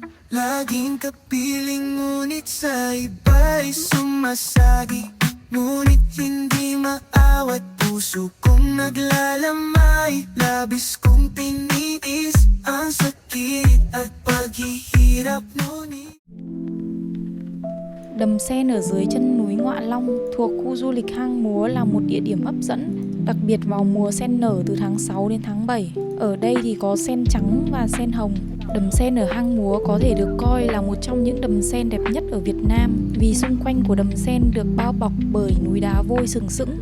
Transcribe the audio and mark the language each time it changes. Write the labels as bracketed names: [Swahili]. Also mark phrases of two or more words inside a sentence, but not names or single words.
[Filipino] Laging kapiling ngunit sa iba'y sumasagi. Ngunit hindi maawat puso kong naglalamay. Labis kong tiniis ang sakit at paghihirap ngunit. [Vietnamese] Đầm Sen ở dưới chân núi Ngoạ Long thuộc khu du lịch Hang Múa là một địa điểm hấp dẫn, đặc biệt vào mùa sen nở từ tháng 6 đến tháng 7. Ở đây thì có sen trắng và sen hồng. Đầm Sen ở Hang Múa có thể được coi là một trong những đầm sen đẹp nhất ở Việt Nam vì xung quanh của đầm sen được bao bọc bởi núi đá vôi sừng sững.